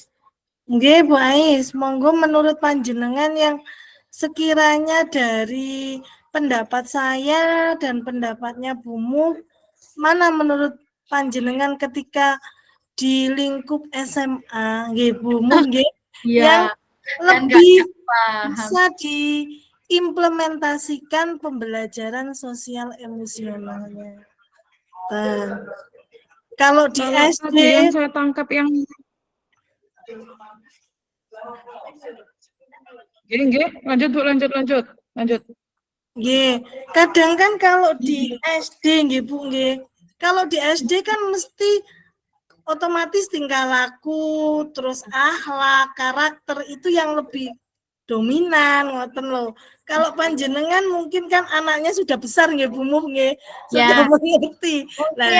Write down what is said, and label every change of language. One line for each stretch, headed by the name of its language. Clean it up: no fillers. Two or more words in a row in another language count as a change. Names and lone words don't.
Indonesian: Nggih Bu Ais, monggo menurut panjenengan yang sekiranya dari pendapat saya dan pendapatnya Bu Muf, mana menurut panjenengan ketika di lingkup SMA nggih Bu Muf nggih yang lebih bisa implementasikan pembelajaran sosial emosionalnya. Nah, kalau di Kalau SD, tadi yang saya tangkap yang gini, lanjut Bu, lanjut. nggih, kadang kan kalau di SD nggih Bu nggih. Kalau di SD kan mesti otomatis tingkah laku, terus akhlak, karakter itu yang lebih dominan,
Javanese: ngoten loh.
Indonesian: Kalau panjenengan mungkin kan anaknya sudah besar nggih Bu Muh nggih, sudah Ya, mengerti. Nah,